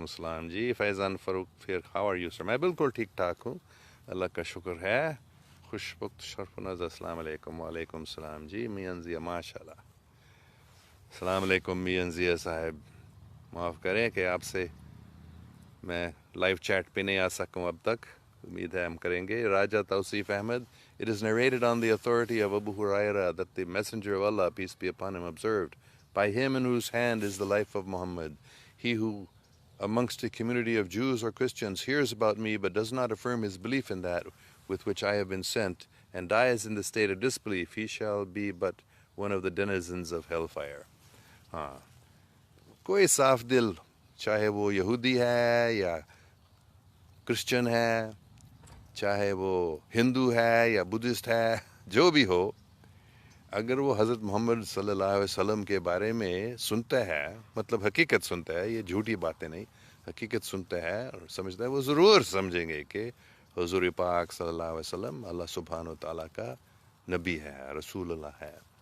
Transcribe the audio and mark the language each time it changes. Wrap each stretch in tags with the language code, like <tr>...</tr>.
<ur>السلام جی فیضان فاروق. پھر</ur> <en>How are you sir?</en> <ur>میں بالکل ٹھیک ٹھاک ہوں، اللہ کا شکر ہے. خوش وقت شرف نظر. السلام علیکم. وعلیکم السلام جی. میاں ضیاء، ماشاء اللہ. السلام علیکم میاں ضیاء صاحب. معاف کریں کہ آپ سے میں لائیو چیٹ پہ نہیں آ سکوں اب تک. امید ہے ہم کریں گے. راجہ توصیف Ahmad.</ur> <en>It is narrated on the authority of Abu Huraira that the Messenger of Allah, peace be upon him, observed, by him in whose hand is the life of Muhammad, he who amongst a community of Jews or Christians hears about me but does not affirm his belief in that with which I have been sent, and dies in the state of disbelief, he shall be but one of the denizens of hellfire.</en> <ur>ہاں، کوئی صاف دل، چاہے وہ یہودی ہے یا Christian ہے، چاہے وہ ہندو ہے یا بدھسٹ ہے، جو بھی ہو، اگر وہ حضرت محمد صلی اللہ علیہ وسلم کے بارے میں سنتا ہے، مطلب حقیقت سنتا ہے، یہ جھوٹی باتیں نہیں، حقیقت سنتا ہے اور سمجھتا ہے، وہ ضرور سمجھیں گے کہ حضور پاک صلی اللہ علیہ وسلم اللہ سبحانہ و تعالیٰ کا نبی ہے، رسول اللہ ہے.</ur>